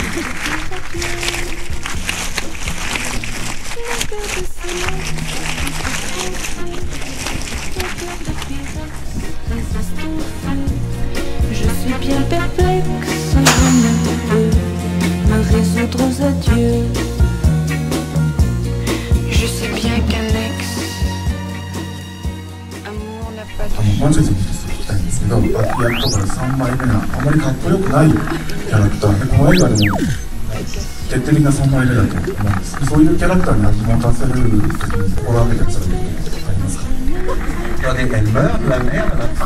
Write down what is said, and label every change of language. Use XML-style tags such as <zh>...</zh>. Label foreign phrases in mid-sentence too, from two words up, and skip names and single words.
<fr>Je suis bien perplexe, je ne peux me résoudre aux adieux. Je sais bien qu'un ex-amour n'a pas de</fr> <ja>満足したいんですけど、脇役とか3枚目があまりかっこよくないキャラクターで、この映画でも決定的な3枚目だと思うんです。そういうキャラクターに味持たせる時に心がけてくださることありますか？</ja> <fr>Regardez, elle meurt, la mère, à la fin.</fr>